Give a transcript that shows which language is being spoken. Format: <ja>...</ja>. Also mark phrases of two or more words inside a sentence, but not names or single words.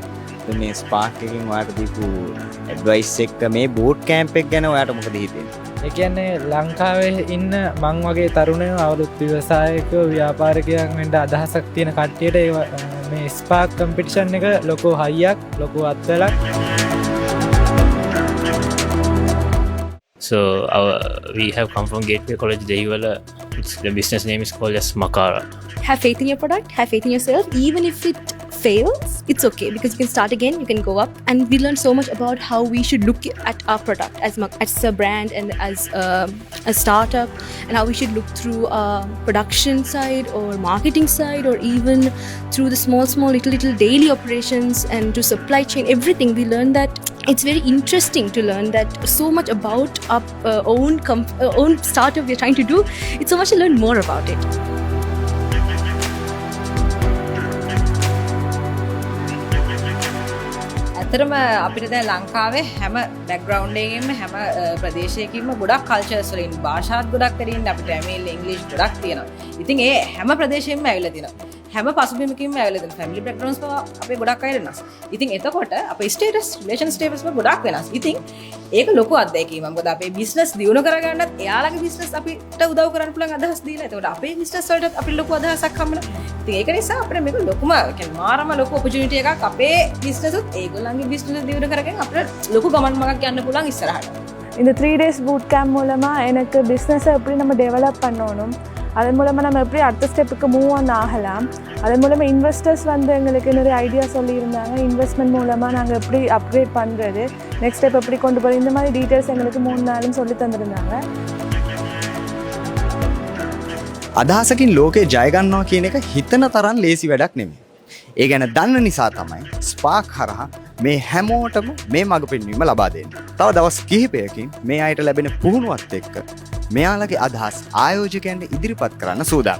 <si>මේ ස්පාක් එකකින් ඔයාට දීපු ඇඩ්වයිස් එක මේ</si> <en>boot camp</en> <si>එක ගැන ඔයාට මොකද හිතෙන්නේ? ඒ කියන්නේ ලංකාවේ ඉන්න මං වගේ තරුණයෝ අවුරුදු ව්‍යවසායකයෝ ව්‍යාපාරිකයන් වෙන්න අදහසක් තියෙන කට්ටියට මේ ස්පාක් කම්පිටිෂන් එක ලොකු හයියක්, ලොකු අත්වලක්.</si> <en>So we have come from Gateway College, Dehiwala. The business name is called as Makara. Have faith in your product, have faith in yourself. Even if it fails, it's okay because you can start again, you can go up. And we learn so much about how we should look at our product as a brand and as a startup, and how we should look through production side or marketing side, or even through the small little daily operations and to supply chain, everything. We learn that it's very interesting to learn that so much about our own startup we're trying to do. It's so much to learn more about it.</en> <si>ඇත්තටම අපිට දැන් ලංකාවේ හැම බෑග්ග්‍රවුන්ඩ් එකකින්ම හැම ප්‍රදේශයකින්ම ගොඩක් කල්චර්ස් වලින් භාෂාත් ගොඩක් තියෙනවා. අපිට ඇමෙල් ඉංග්‍රීසි ගොඩක් තියෙනවා. ඉතින් ඒ හැම ප්‍රදේශයෙන්ම ඇවිල්ලා තියෙනවා. හැම පසුබිමකින්ම ඇවිල්ලා තියෙනවා.</si> <en>family backgrounds</en> <si>පවා අපේ ගොඩක් අය වෙනස්. ඉතින් එතකොට අපේ</si> <en>status relation status</en> <si>වල ගොඩක් වෙනස්. ඉතින් ඒක ලොකු අත්දැකීමක්. මොකද අපේ බිස්නස් දියුණු කරගන්නත් එයාලගේ බිස්නස් අපිට උදව් කරන්න පුළුවන් අදහස් දීලා. එතකොට අපේ බිස්නස් වලට අපිට ලොකු අදහසක් හම්බෙනවා. ඉතින් ඒක නිසා අපිට මේක ලොකුම කියන්නේ මාරම ලොකු ඔපචුනිටි එකක්. අපේ බිස්නස් උත් ඒගොල්ලන්ගේ බිස්නස් දියුණු කරගෙන අපිට ලොකු ගමන් මගක් යන්න පුළුවන් ඉස්සරහට.</si> <ta>இந்த 3</ta> <en>days boot camp</en> <ta>மூலமாக எனக்கு பிஸ்னஸை எப்படி நம்ம டெவலப் பண்ணணும், அதன் மூலமாக நம்ம எப்படி அடுத்த ஸ்டெப்புக்கு</ta> <en>move on</en> <ta>ஆகலாம், அதன் மூலமாக இன்வெஸ்டர்ஸ் வந்து எங்களுக்கு நிறைய ஐடியா சொல்லியிருந்தாங்க. இன்வெஸ்ட்மெண்ட் மூலமாக நாங்கள் எப்படி அப்கிரேட் பண்ணுறது,</ta> <en>next step</en> <ta>எப்படி கொண்டு போகிறது, இந்த மாதிரி டீட்டெயில்ஸ் எங்களுக்கு 3 நாளும் சொல்லி தந்திருந்தாங்க.</ta> <si>අදහසකින් ලෝකේ ජය ගන්නවා කියන එක හිතන තරම් ලේසි වැඩක් නෙමෙයි. ඒ ගැන දන්න නිසා තමයි ස්පාක් හරහා මේ හැමෝටම මේ මඟ පෙන්වීම ලබා දෙන්නේ. තව දවස් කිහිපයකින් මේ අයට ලැබෙන පුහුණුවත් එක්ක මෙයාලගේ අදහස් ආයෝජකයන්ට ඉදිරිපත් කරන්න සූදානම්.</si>